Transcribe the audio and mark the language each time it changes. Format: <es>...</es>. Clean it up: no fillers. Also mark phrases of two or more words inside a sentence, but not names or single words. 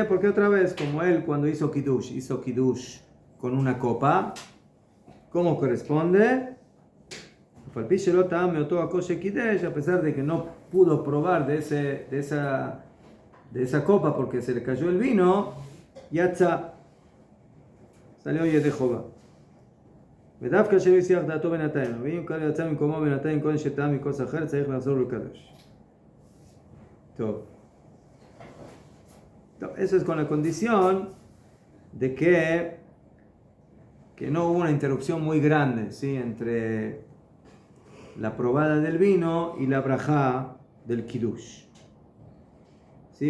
<es>Porque otra vez, como él cuando hizo Kiddush con una copa, ¿cómo corresponde? A pesar de que no pudo probar de esa copa porque se le cayó el vino, Yatza salió</es> <he>ידי חובה. ודווקא שלא הסיח דעתו בינתיים, ואם קל יצא ממקומו בינתיים קודם שטעה מכוס אחר, צריך לחזור לקדוש. טוב.</he> <es>Eso es con la condición de que no hubo una interrupción muy grande, ¿sí? Entre la probada del vino y la brajá del Kiddush. ¿Sí?</es>